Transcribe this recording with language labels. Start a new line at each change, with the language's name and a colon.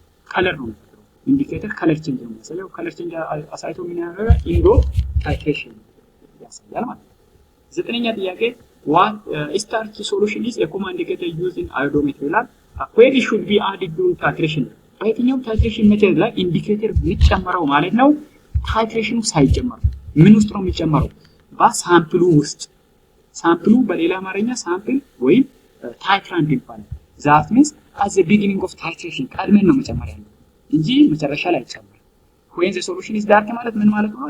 Amharic: ከለር ነው የሚፈጥረው። ኢንዲኬተር ከለር ቼንጅ ነው የሚያሳየው። ከለር ቼንጅ አሳይቶ ምን ያደርጋል? ኢንዶ ታይትሬሽን ያሳያል ማለት ነው። ዘጠነኛ ጥያቄ
English: what starch solution is a common indicator used in iodometer
Amharic: ይላል።
English: where it should be added during titration?
Amharic: በየትኛውም ታይትሬሽን ሜተድ ላይ ኢንዲኬተር የሚጨመረው ማለት ነው ታይትሬሽኑ ሳይጨመር ምን ውስጥ ነው የሚጨመረው? በሳምፕሉ ውስጥ። ሳምፕሉ በሌላ አማርኛ ሳምፕል ወይም ታይትራንት ይባላል።
English: that means at the beginning of titration
Amharic: ቀድመን ነው መጨመር ያለው እንጂ መጨረሻ ላይ አይጨመርም።
English: when the solution is dark
Amharic: ማለት ምን ማለት ነው?